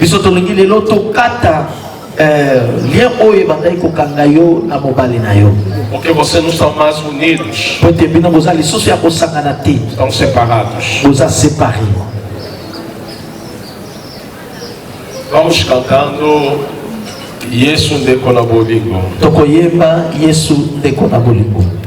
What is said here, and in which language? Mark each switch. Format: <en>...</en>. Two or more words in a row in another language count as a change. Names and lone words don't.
<pt>Porque vocês não estão mais unidos, estão separados. Vamos cantando</pt> <ln>Yesu ndeko na bolingo. Tokoyemba Yesu ndeko na bolingo.</ln>